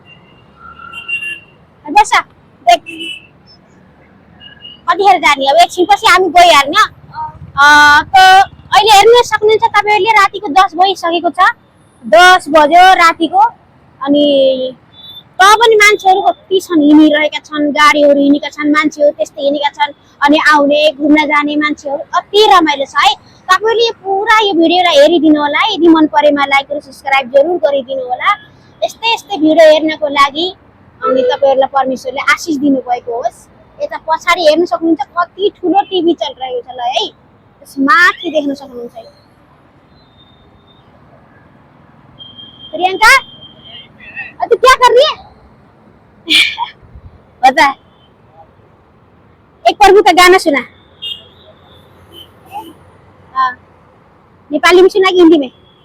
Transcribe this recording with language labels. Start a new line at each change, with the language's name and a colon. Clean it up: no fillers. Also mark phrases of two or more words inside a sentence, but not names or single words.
Nepali: बस देख कतिखेर जाने अब एकछिनपछि हामी गइहाल्ने त अहिले हेर्न सक्नुहुन्छ तपाईहरुले रातिको 10 बजिसकेको छ 10 बज्यो रातिको अनि तब पनि मान्छेहरु कति छन् हिँडिरहेका छन् गाडीहरु हिँडेका छन् मान्छेहरु त्यस्तै हिँडेका छन् अनि आउने घुम्न जाने मान्छेहरु अति रमाइलो छ है तपाईहरुले पुरा यो भिडियोलाई हेरिदिनु होला। यदि मन परेमा लाइक र सब्स्क्राइब जरुर गरिदिनु होला। यस्तै यस्तै भिडियो हेर्नको लागि अनि तपाईहरुलाई परमेश्वरले आशिष दिनु भएको होस्। यता पछाडी हेर्न सक्नुहुन्छ कति ठुलो टिभी चलिरहेको छ ल है। त्यस माथि देख्न सक्नुहुन्छ है।
Hindi: प्रियंका तू क्या कर रही है? बता। एक प्रभु का गाना सुना। हाँ नेपाली में सुना कि हिंदी में?